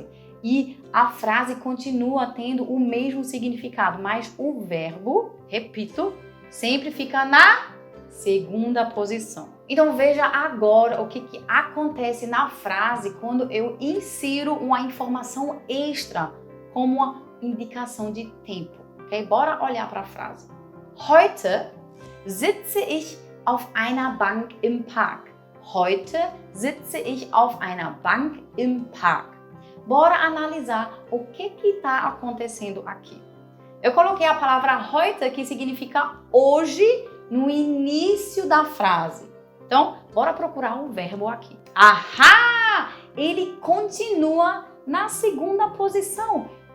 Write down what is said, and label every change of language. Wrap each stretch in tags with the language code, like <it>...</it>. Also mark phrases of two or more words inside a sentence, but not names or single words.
<pt>E a frase continua tendo o mesmo significado, mas o verbo, repito, sempre fica na segunda posição. Então veja agora o que acontece na frase quando eu insiro uma informação extra, como uma indicação de tempo. Ok? Bora olhar para a frase.</pt> <de>Heute sitze ich auf einer Bank im Park. Heute sitze ich auf einer Bank im Park.</de> <pt>Bora analisar o que está acontecendo aqui. Eu coloquei a palavra heute, que significa hoje, no início da frase. Então, bora procurar o verbo aqui. Ahá! Ele continua na segunda posição.</pt>